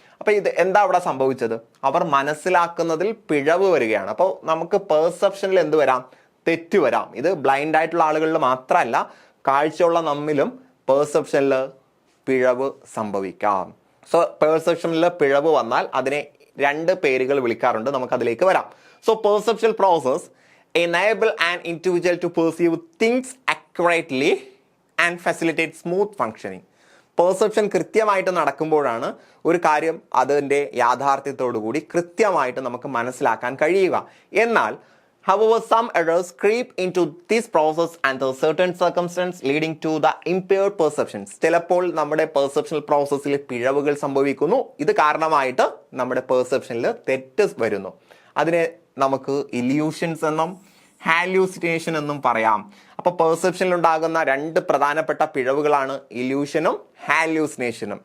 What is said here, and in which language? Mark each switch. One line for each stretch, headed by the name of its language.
Malayalam: അപ്പൊ ഇത് എന്താ അവിടെ സംഭവിച്ചത്? അവർ മനസ്സിലാക്കുന്നതിൽ പിഴവ് വരികയാണ്. അപ്പോൾ നമുക്ക് പെർസെപ്ഷനിൽ എന്ത് വരാം? തെറ്റ് വരാം. ഇത് ബ്ലൈൻഡ് ആയിട്ടുള്ള ആളുകളിൽ മാത്രമല്ല, കാഴ്ചയുള്ള നമ്മിലും പെർസെപ്ഷനിൽ പിഴവ് സംഭവിക്കാം. സോ പെർസെപ്ഷനിൽ പിഴവ് വന്നാൽ അതിനെ 2 പേരുകൾ വിളിക്കാറുണ്ട്. നമുക്ക് അതിലേക്ക് വരാം.
English: So perception process enable an individual to perceive things accurately and facilitate smooth functioning.
Malayalam: Perception കൃത്യമായിട്ട് നടക്കുമ്പോഴാണ് ഒരു കാര്യം അതിൻ്റെ യാഥാർത്ഥ്യത്തോടുകൂടി കൃത്യമായിട്ട് നമുക്ക് മനസ്സിലാക്കാൻ കഴിയുക. എന്നാൽ
English: however some errors creep into this process and the certain circumstance leading to the impaired perceptions.
Malayalam: ചിലപ്പോൾ നമ്മുടെ പെർസെപ്ഷണൽ പ്രോസസ്സിൽ പിഴവുകൾ സംഭവിക്കുന്നു. ഇത് കാരണമായിട്ട് നമ്മുടെ പെർസെപ്ഷനിൽ തെറ്റ് വരുന്നു. അതിനെ നമുക്ക് ഇല്യൂഷൻസ് എന്നും ഹാലൂസിനേഷൻ എന്നും പറയാം. അപ്പോൾ പെർസെപ്ഷനിൽ ഉണ്ടാകുന്ന 2 പ്രധാനപ്പെട്ട പിഴവുകളാണ് ഇല്യൂഷനും ഹാലൂസിനേഷനും.